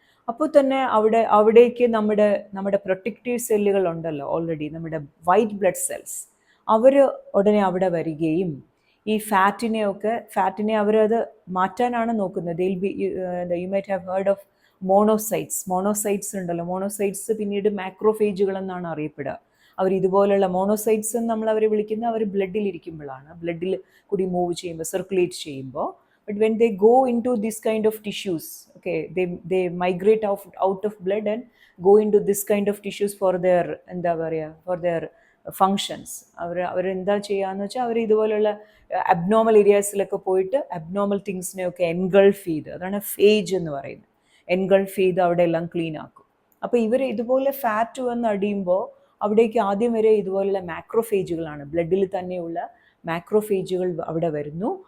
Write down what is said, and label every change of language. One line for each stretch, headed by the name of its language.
Malayalam: അപ്പോൾ തന്നെ അവിടേക്ക് നമ്മുടെ പ്രൊട്ടക്റ്റീവ് സെല്ലുകൾ ഉണ്ടല്ലോ ഓൾറെഡി, നമ്മുടെ വൈറ്റ് ബ്ലഡ് സെൽസ്, അവർ ഉടനെ അവിടെ വരികയും ഈ ഫാറ്റിനെ അവരത് മാറ്റാനാണ് നോക്കുന്നത്.
English: You might have heard of monocytes ഉണ്ടല്ലോ.
Malayalam: മോണോസൈറ്റ്സ് പിന്നീട് മാക്രോഫേജുകൾ എന്നാണ് അറിയപ്പെടുക. അവർ ഇതുപോലുള്ള മോണോസൈറ്റ്സ് എന്ന് നമ്മൾ അവരെ വിളിക്കുന്നത് അവർ ബ്ലഡിലിരിക്കുമ്പോഴാണ്, ബ്ലഡിൽ കൂടി മൂവ് ചെയ്യുമ്പോൾ, സർക്കുലേറ്റ് ചെയ്യുമ്പോൾ.
English: But when they go into this kind of tissues, they migrate out of blood and go into this kind of tissues for their functions.
Malayalam: അവരെന്താ ചെയ്യാന്ന് വെച്ചാൽ അവർ ഇതുപോലുള്ള അബ്നോർമൽ ഏരിയാസിലൊക്കെ പോയിട്ട് അബ്നോർമൽ തിങ്സിനെയൊക്കെ എൻഗൾഫ് ചെയ്ത്, അതാണ് ഫേജ് എന്ന് പറയുന്നത്, എൻഗൾഫ് ചെയ്ത് അവിടെ എല്ലാം ക്ലീൻ ആക്കും. അപ്പോൾ ഇവർ ഇതുപോലെ ഫാറ്റ് വന്ന് അടിയുമ്പോൾ അവിടേക്ക് ആദ്യം വരെ ഇതുപോലുള്ള മാക്രോഫേജുകളാണ്, ബ്ലഡിൽ തന്നെയുള്ള മാക്രോഫേജുകൾ അവിടെ വരുന്നു.